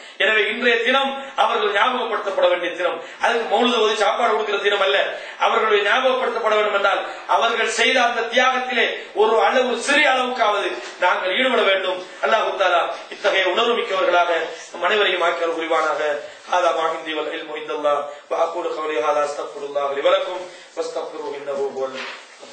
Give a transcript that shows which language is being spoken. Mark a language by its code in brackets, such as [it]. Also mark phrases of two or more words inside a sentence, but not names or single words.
[ta] எனவே இன்றைய தினம் அவர்கள் ஞாபகப்படுத்தப்பட வேண்டிய தினம். அதுக்கு மௌலிது ஓதி சாப்பாடு கொடுக்கிற தினம் அல்ல. அவர்களுடைய ஞாபகப்படுத்தப்பட வேண்டும் என்றால் அவர்கள் செய்த அந்த தியாகத்திலே ஒரு அளவு சிறிய அளவுக்காவது நாங்கள் ஈடுபட வேண்டும். அல்லாஹ் தஆலா இத்தகைய உணர்வு மிக்கவர்களாக நம் அனைவரையும் ஆக்கியவர் புரிவானாக. [ar] هذا ما عندي والعلم عند الله وأقول قولي هذا أستغفر الله لي ولكم واستغفروه إنه هو